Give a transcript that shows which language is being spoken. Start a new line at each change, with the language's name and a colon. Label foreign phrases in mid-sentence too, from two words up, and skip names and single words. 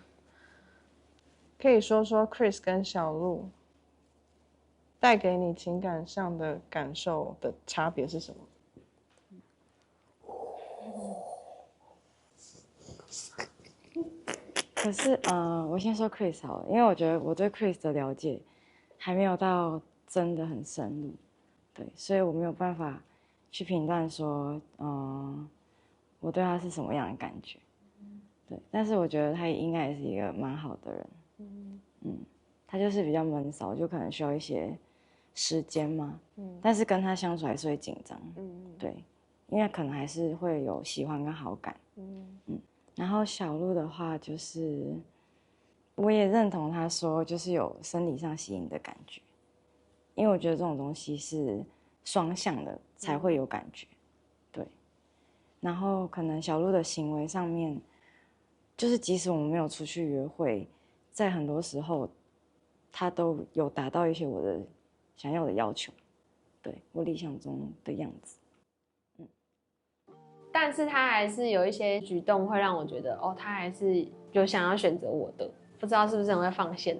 Chinese: 可以說說 Chris 跟小鹿帶給你情感上的感受的差別是什麼？可是，我先說 Chris 好了，因為我覺得我對 Chris 的了解還沒有到真的很深入，對，所以我沒有辦法去評斷說，我對他是什麼樣的感覺，對，但是我覺得他應該也是一個蠻好的人，他就是比較悶騷，就可能需要一些時間嘛，但是跟他相處還是會緊張，對，因為可能還是會有喜歡跟好感，然後小鹿的話就是，我也認同他說就是有生理上吸引的感覺，因為我覺得這種東西是雙向的才會有感覺，對，然後可能小鹿的行為上面，就是即使我们沒有出去約會，在很多時候他都有達到一些我的想要的要求，對，我理想中的樣子，但是他還是有一些舉動會讓我覺得，哦，他還是有想要選擇我的，不知道是不是很會放線的。